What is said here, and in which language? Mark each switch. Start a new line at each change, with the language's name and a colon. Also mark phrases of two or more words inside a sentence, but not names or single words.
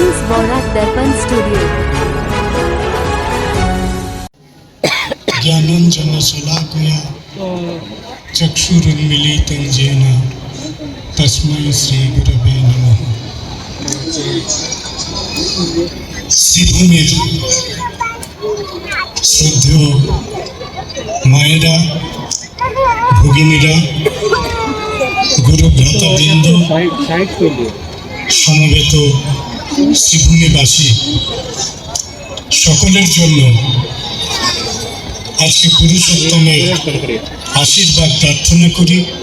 Sanskrit: Borak Darpan Studio. ज्ञानंजन शलाकया चक्षुरुन्मीलितं येन तस्मै श्री गुरवे नमः।
Bangla: শ্রীভূমির শ্রদ্ধেয় মায়েরা, ভগিনীরা, গুরু ভ্রাতাবৃন্দ, সমবেত শ্রীভূমিবাসী সকলের জন্য আজকে পুরুষোত্তমের আশীর্বাদ প্রার্থনা করি।